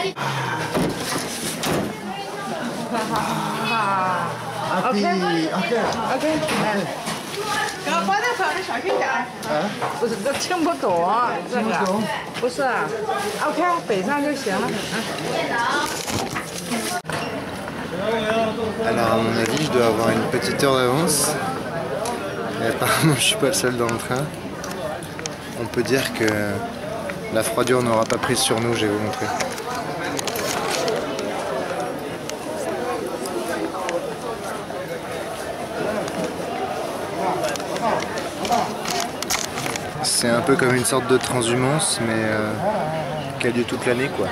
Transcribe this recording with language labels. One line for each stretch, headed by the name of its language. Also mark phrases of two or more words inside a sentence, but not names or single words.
Chinese: 谢谢。
English: OK OK。
Chinese: 给我放在上面小心点。不是，这听不懂这个。不是啊 ，OK， 北上就行了。
French: Alors à mon avis, je dois avoir une petite heure d'avance. Et apparemment, je suis pas le seul dans le train. On peut dire que la froidure n'aura pas prise sur nous, je vais vous montrer. C'est un peu comme une sorte de transhumance, mais qui a lieu toute l'année, quoi.